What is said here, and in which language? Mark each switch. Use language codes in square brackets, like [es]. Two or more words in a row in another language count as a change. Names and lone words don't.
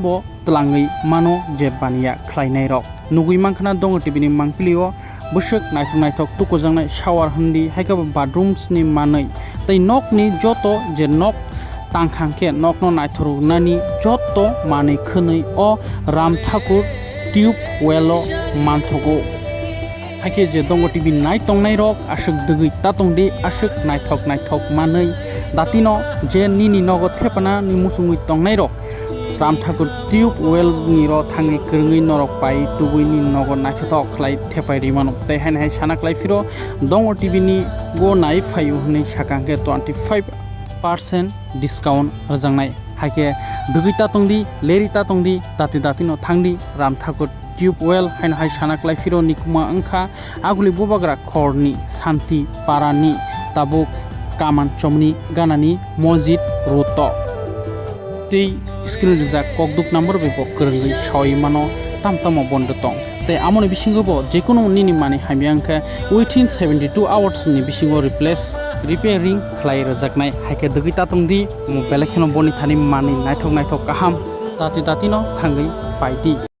[trp] bo tlangai mano je bania khlainai rok nugui mangkhana dongo tv ni mangpilio bushuk naithok tuko jangnai shower handi hekaba bathrooms ni manai tai nok ni joto je nok tangkhangke nok no naithoru nani joto mani khwnui o ram thakur tube welo manthogo hake je dongo tv nai tongnai rok ashuk dugui tatongdi ashuk naithok manai datino je nini nogo thepana ni musungui tongnai rok ram thakur tube well ni ro thangi krungui norok pai tugui ni nogo naithok khlai thepai rimano tai hain hai sana klai firo dongo tv ni go nai phayu hni sakangke 25% discount rajangnai hake dugui tatongdi leri tatongdi datino thangdi ram thakur tube well hain hai sana klai firo nikuma angkha aguli bobagra khorni santi parani tabuk kaman chomni ganani mojit roto tei screen rijak kokduk number bebo krungui sawai mano tamtamo bondo tong tai amoni bisingo bo jekono nini mani haimiangka within 72 hours ni bisingo repairing khlai rajaknai haike dugui tatongdi mo belekhono boni thani mani naithok kaham tatino thangui paiti